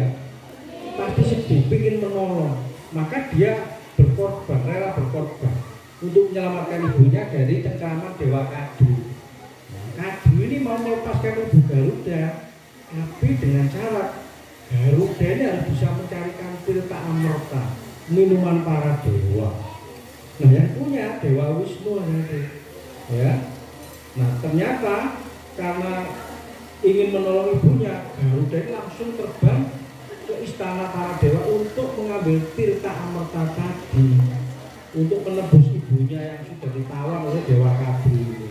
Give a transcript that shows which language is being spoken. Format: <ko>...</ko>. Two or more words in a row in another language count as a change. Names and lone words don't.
<id>Pasti sedih, ingin menolong. Maka dia berkorban, rela berkorban untuk menyelamatkan ibunya dari cengkraman Dewa Kadru. Kadru ini mau melepaskan ibu Garuda, tapi dengan syarat Garuda ini harus bisa mencarikan tirta amerta, minuman para dewa. Nah, yang punya Dewa Wisnu nanti, ya. Nah, ternyata karena ingin menolong ibunya, Garuda ini langsung terbang ke istana para dewa untuk mengambil tirta amerta tadi, untuk menebus ibunya yang sudah ditawan oleh Dewa Kadru ini.</id>